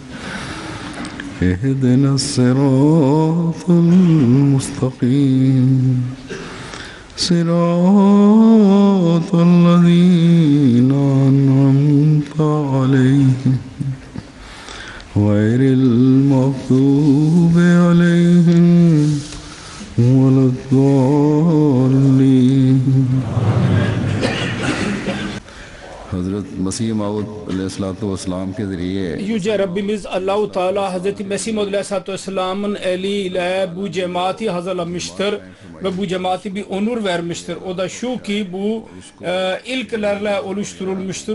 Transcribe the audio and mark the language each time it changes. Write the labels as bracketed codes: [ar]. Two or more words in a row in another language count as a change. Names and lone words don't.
[ar] اهدنا الصراط المستقيم صراط الذين أنعمت عليهم غير المغضوب عليهم ولا الضالين. [ur] Hazret Mesih Maud [ar] عليه الصلاة والسلام [ur] کے ذریعے [tr] Yüce Rabbimiz Allah-u Teala Hazreti Mesih Maud Aleyhissalatu vesselam'ın eliyle bu cemaati hazırlamıştır ve bu cemaati bir onur vermiştir. O da şu ki bu ilklerle oluşturulmuştur.